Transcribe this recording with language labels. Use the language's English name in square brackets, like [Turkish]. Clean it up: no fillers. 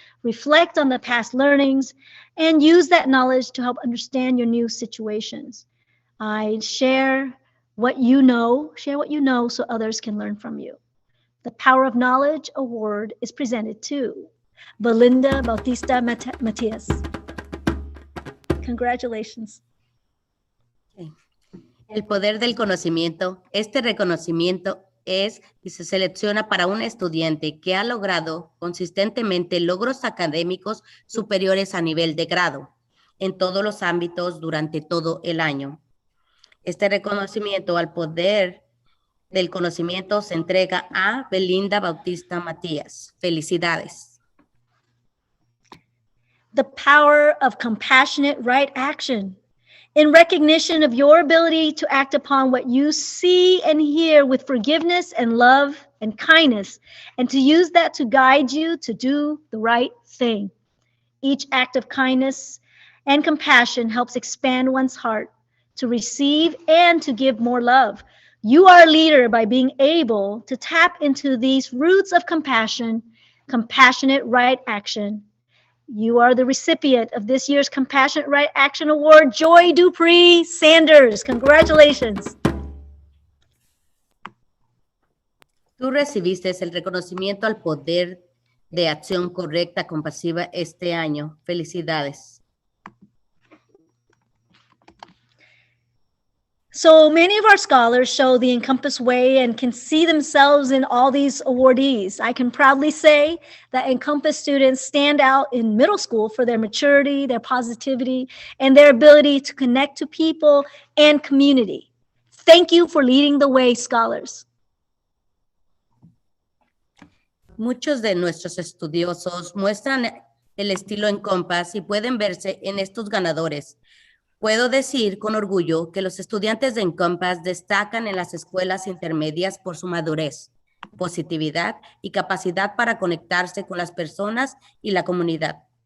[English] Reflect on the past learnings and use that knowledge to help understand your new situations. I share what you know so others can learn from you. The Power of Knowledge Award is presented to Belinda Bautista Matias. Congratulations. [Spanish] El poder del conocimiento. Este reconocimiento es y se selecciona para un estudiante que ha logrado consistentemente logros académicos superiores a nivel de grado en todos los ámbitos durante todo el año. Este reconocimiento al poder del conocimiento se entrega a Belinda Bautista Matías. Felicidades. [English] The power of compassionate right action. In recognition of your ability to act upon what you see and hear with forgiveness and love and kindness, and to use that to guide you to do the right thing. Each act of kindness and compassion helps expand one's heart to receive and to give more love. You are a leader by being able to tap into these roots of compassion, compassionate right action. You are the recipient of this year's Compassionate Right Action Award, Joy Dupree Sanders. Congratulations. [Spanish] Tú recibiste el reconocimiento al poder de acción correcta compasiva este año. Felicidades. [English] So many of our scholars show the EnCompass way and can see themselves in all these awardees. I can proudly say that EnCompass students stand out in middle school for their maturity, their positivity, and their ability to connect to people and community. Thank you for leading the way, scholars. [Spanish] Muchos de nuestros estudiosos muestran el estilo EnCompass y pueden verse en estos ganadores. Puedo decir con orgullo que los estudiantes de EnCompass destacan en las escuelas intermedias por su madurez, positividad y capacidad para conectarse con las personas y la comunidad.